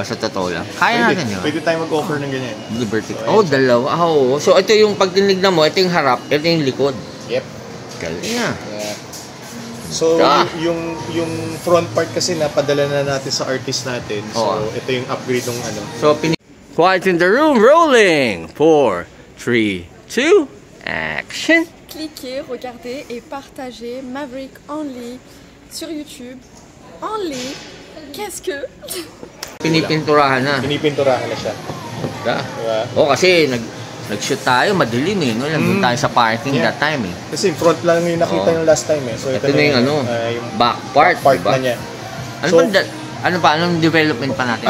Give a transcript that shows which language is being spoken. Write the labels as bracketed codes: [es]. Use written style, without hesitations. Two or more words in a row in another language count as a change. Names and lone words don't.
[tl] Sa totoo lang. Kaya natin yun. Pwede tayo mag-offer ng ganyan. Liberty. Oh, dalawa. Oo. So ito yung pag tinignan mo, ito yung harap, ito yung likod. Yep. Galing nga. Yeah. So, yung [en] front part [tl] kasi napadala na natin sa artist natin. So, ito yung upgrade ng ano. [en] So, Quiet in the room, rolling. 4, 3, 2, action. [fr] Cliquez, regardez et partagez Maverick Only sur YouTube. Only. Qu'est-ce que? [tl] Pinipinturahan na. Pinipinturahan na siya. Diba? Diba? Oh, kasi nag-shoot tayo, madilim eh. No? Nandun tayo sa parking [en] that time [tl] eh. Kasi front lang yung nakita yung [en] last time [tl] eh. So, ito na yung yung [en] back part, [tl] diba? na niya. Anong development pa natin?